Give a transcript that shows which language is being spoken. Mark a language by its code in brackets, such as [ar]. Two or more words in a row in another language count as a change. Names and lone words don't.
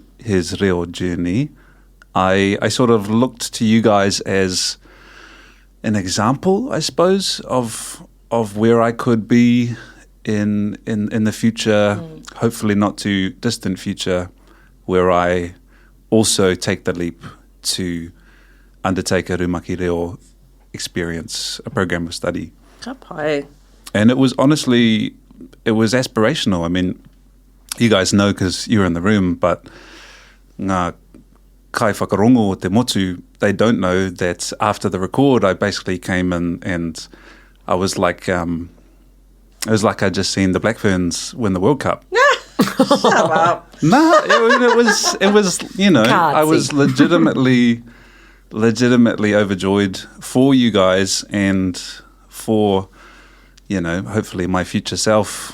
[en] his reo journey, I sort of looked to you guys as an example, I suppose, of where I could be in the future, hopefully not too distant future, where I also take the leap to undertake a [mi] Rumaki Reo [en] experience, a program of study. [mi] Ka pai. [en] And it was honestly, it was aspirational. I mean, you guys know because you're in the room, but [mi] ngā kai whakarongo o te motu, [en] they don't know that after the record, I basically came in and I was like, it was like I'd just seen the Black Ferns win the World Cup. Shut up. No, it was, you know, I was legitimately overjoyed for you guys and for, you know, hopefully my future self.